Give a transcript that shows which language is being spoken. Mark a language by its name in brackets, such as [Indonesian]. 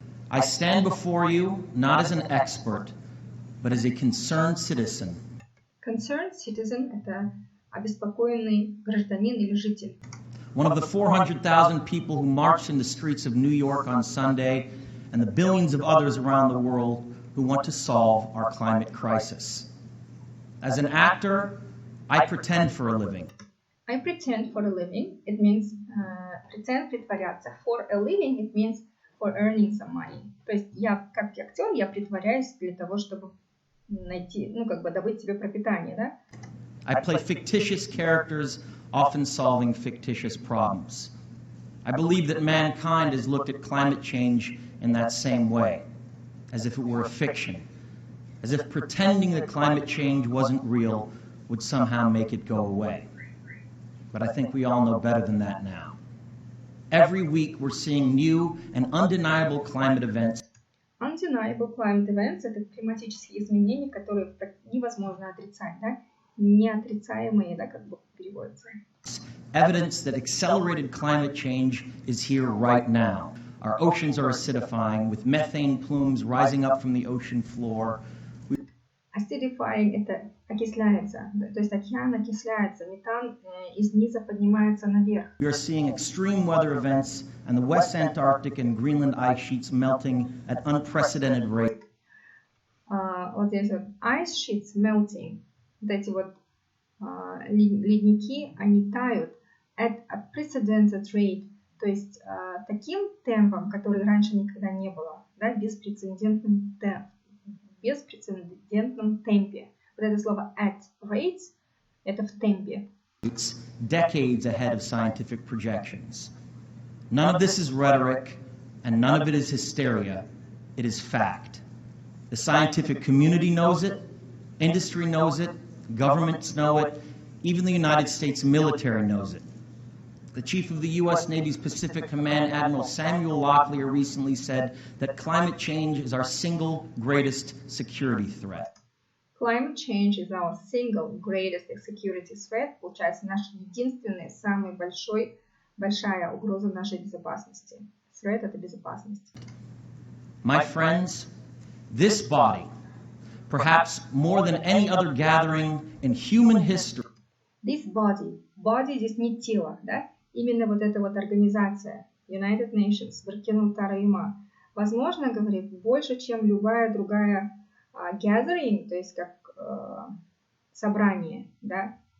[English] I stand before you not as an expert, but as a concerned citizen. Concerned citizen [Russian] – это обеспокоенный гражданин или житель. [English] One of the 400,000 people who marched in the streets of New York on Sunday, and the billions of others around the world who want to solve our climate crisis. As an actor, I pretend for a living. I pretend for a living. It means pretend, [Russian] притворяться. [English] For a living, it means for earning some money. [Russian] То есть я, как актер, я притворяюсь для того, чтобы найти, добыть себе пропитание, да? [English] I play fictitious characters, often solving fictitious problems. I believe that mankind has looked at climate change in that same way, as if it were a fiction, as if pretending that climate change wasn't real would somehow make it go away. But I think we all know better than that now. Every week we're seeing new and undeniable climate events. Undeniable climate events [Russian] – это климатические изменения, которые невозможно отрицать, да? Неотрицаемые, да, как бы переводится. [English] Evidence that accelerated climate change is here right now. Our oceans are acidifying, with methane plumes rising up from the ocean floor. [Russian] Acidifying – это окисляется, то есть океан окисляется, метан из низа поднимается наверх. [English] We are seeing extreme weather events and the West Antarctic and Greenland ice sheets melting at unprecedented rates. [Russian] Вот здесь вот [English] ice sheets melting, [Russian] вот эти вот ледники, они тают [English] at unprecedented rate, [Russian] то есть таким темпом, который раньше никогда не было, да, беспрецедентным темпе. Вот это слово [English] at rates [Russian] – это в темпе. [English] It's decades ahead of scientific projections. None of this is rhetoric, and none of it is hysteria. It is fact. The scientific community knows it, industry knows it, governments know it, even the United States military knows it. The chief of the U.S. Navy's Pacific Command, Admiral Samuel Locklear, recently said that climate change is our single greatest security threat. Climate change is our single greatest security threat. [Russian] Получается, наша единственная, большая угроза нашей безопасности. Threat – это безопасность. [English] My friends, this body, perhaps more than any other gathering in human history, This body [Russian] здесь не тело, да? Именно вот эта вот организация, United Nations, сберкинутая има, возможно, говорит, больше, чем любая другая gathering, то есть как собрание, да?